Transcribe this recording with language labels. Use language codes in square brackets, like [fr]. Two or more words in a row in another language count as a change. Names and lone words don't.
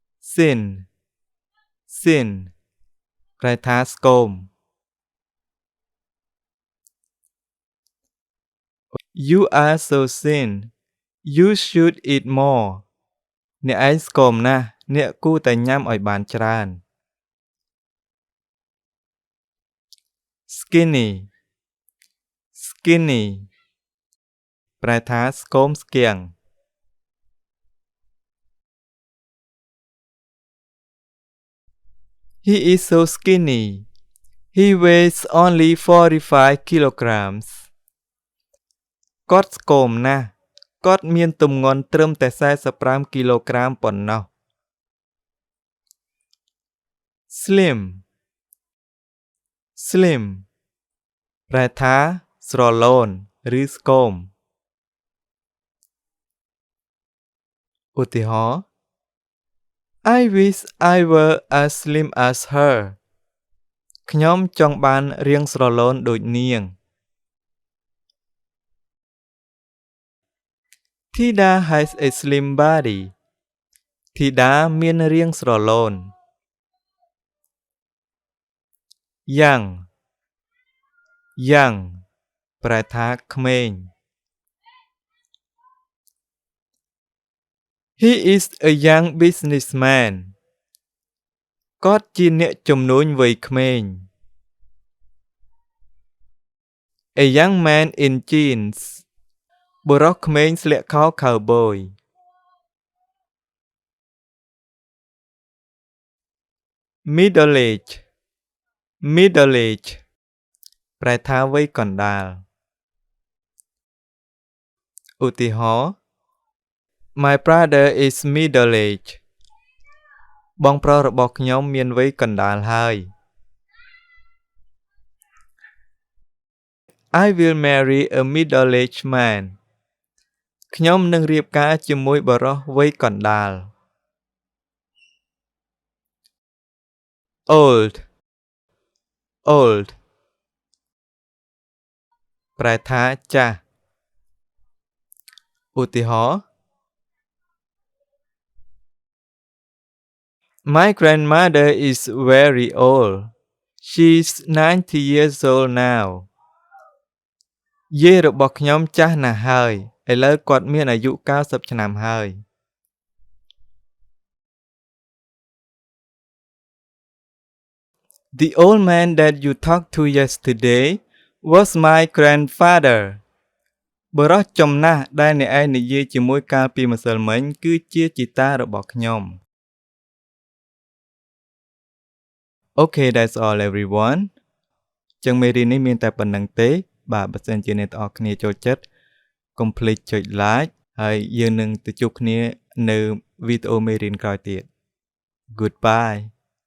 [en] sin sin [km] ប្រែថាស្គម [en] You are so thin you should eat more [km] អ្នកឯងស្គមណាស់អ្នកគួរតែញ៉ាំឲ្យបានច្រើន [en] skinny skinny [km] ប្រែថាស្គមស្គាំង [en] He is so skinny he weighs only 45 kilograms [km] គាត់ស្គមណាស់គាត់មានទម្ងន់ត្រឹមតែ45គីឡូក្រាមប៉ុណ្ណោះ [en] Slim Slim [km] ប្រែថាស្រឡូនឬស្គម ឧទាហរណ៍ [en] I wish I were as slim as her [km] ខ្ញុំចង់បានរាងស្រឡូនដូចនាង [en] Thida has a slim body [km] ធីតាមានរាងស្រឡូន [en] Young Young [km] ប្រែថាក្មេង [en] He is a young businessman [km] គាត់ជាអ្នកជំនួញវ័យក្មេង [en] A young man in jeans [km] បុរសក្មេងស្លៀកខោខៅប៊យ [en] Middle age Middle age [km] ប្រែថាវ័យកណ្ដាល ឧទាហរណ៍ [en] My brother is middle age [km] បងប្រុសរបស់ខ្ញុំមានវ័យកណ្ដាលហើយ [en] I will marry a middle-aged man [km] ខ្ញុំនឹងរៀបការជាមួយបុរសវ័យកណ្ដាល [en] Old Old [km] ប្រែថាចាស់ [en] ឧទាហរណ៍ My grandmother is very old. She's 90 years old now. [km] យាយរបស់ខ្ញុំចាស់ណាស់ហើយឥឡូវគាត់មានអាយុ90ឆ្នាំហើយ [en] The old man that you talked to yesterday was my grandfather. [km] បុរសចំណាស់ដែលអ្នកឯងនិយាយជាមួយកាលពីម្សិលមិញគឺជាជីតារបស់ខ្ញុំ [en] Okay, that's all everyone. [km] ចឹងមេរៀននេះមានតែប៉ុណ្្នឹងទេបាទបើសិនជាអ្នកទាំងអស់គ្នាចូលចិត្តកុំភ្លេចចុច like ហើយយើងនឹងទៅជួបគ្នានៅវីដេអូមេរៀនក្រោយទៀត Goodbye